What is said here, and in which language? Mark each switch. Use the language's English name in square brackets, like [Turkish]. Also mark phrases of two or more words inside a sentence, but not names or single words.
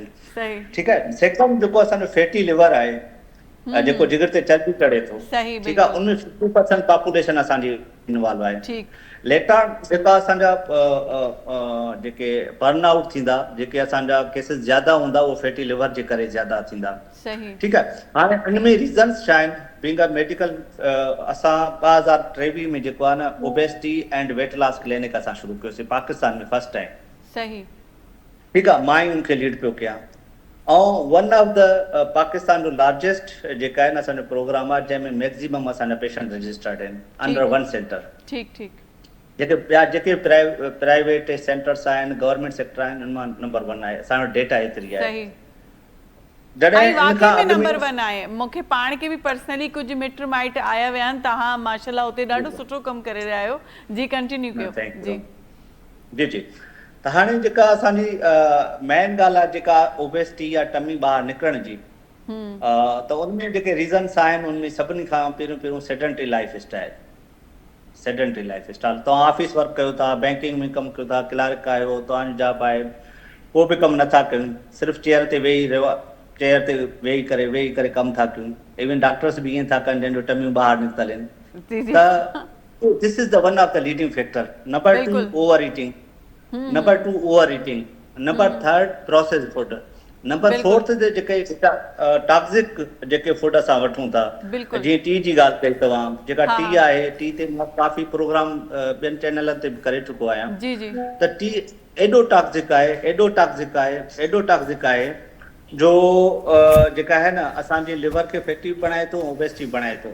[Sindhi] सही ठीकु आहे। सेकंड जेको असांजो [English] fatty liver [Sindhi] आहे, जेको जिगर ते चर्बी चढ़े थो, सही, ठीकु आहे, बिल्कुलु। उनमें 50% पॉपुलेशन असांजी इन्वॉल्व आहे। ठीकु। लेटर जेका असांजा जेके [English] burn out [Sindhi] थींदा, जेके असांजा केसिस ज्यादा हूंदा, उहो [English] fatty liver [Sindhi] जे करे ज्यादा थींदा, सही। ठीकु आहे। हाणे इनमें रीज़न्स छा आहिनि? [English] being a medical, [Sindhi] असां 2023 में जेको आहे न [English] obesity and weight loss clinic [Sindhi] असां शुरू कयोसीं पाकिस्तान में [English] first time, [Sindhi] सही। ठीकु आहे। मां ई उनखे लीड पियो कयां, ऐं [English] one of the Pakistan [Sindhi] जो लार्जेस्ट जेका आहे न असांजो प्रोग्राम आहे, जंहिंमें मैक्सिमम असांजा पेशेंट रजिस्टर्ड आहिनि [English] under one center. [Sindhi] ठीकु ठीकु। जेके ॿिया जेके [English] private centers [Sindhi] आहिनि, [English] government sector [Sindhi] आहिनि, उन मां नंबर 1 आहे, असांजो डेटा एतिरी आहे। सही। जॾहिं ऐं इन वाकई खां में अॻु नंबर 1 आहे। मूंखे पाण खे बि पर्सनली कुझु मिट माइट आया विया आहिनि, तव्हां माशाल्लाह उते ॾाढो सुठो कमु करे रहिया आहियो। जी कंटिन्यू कयो। [English] Thank you. [Sindhi] जी जी जी। त हाणे जेका असांजी मेन ॻाल्हि आहे जेका ओबेसिटी या टमी ॿाहिरि निकिरण जी, त उनमें जेके रीज़न्स आहिनि उनमें सभिनी खां पहिरियों [English] sedentary life style. sedentary life style, [Sindhi] तव्हां [English] office work [Sindhi] कयो था, बैंकिंग में कमु कयो था, क्लार्क आहियो, तव्हांजो जॉब आहे, को बि कमु नथा कयूं, सिर्फ़ु चेयर ते वेही करे कमु था कयूं। [English] even doctors [Sindhi] बि ईअं था कनि जंहिंजो टमियूं ॿाहिरि निकितल आहिनि। त [English] this is the one of the leading factor. [Sindhi] नंबर 2 [English] over eating, [Sindhi] नंबर 2 [English] over eating, [Sindhi] नंबर 3 [English] process food, [Sindhi] नंबर 4 ते जेके टॉक्सिक जेके फूड असां वठूं था, जीअं टी जी ॻाल्हि कई तव्हां, जेका टी आहे, टी ते मां काफ़ी प्रोग्राम ॿियनि चैनलनि ते बि करे चुको आहियां। त टी एॾो टॉक्सिक आहे जो जेका है न असांजे लिवर खे फैटी बणाए थो, ओबेसिटी बणाए थो।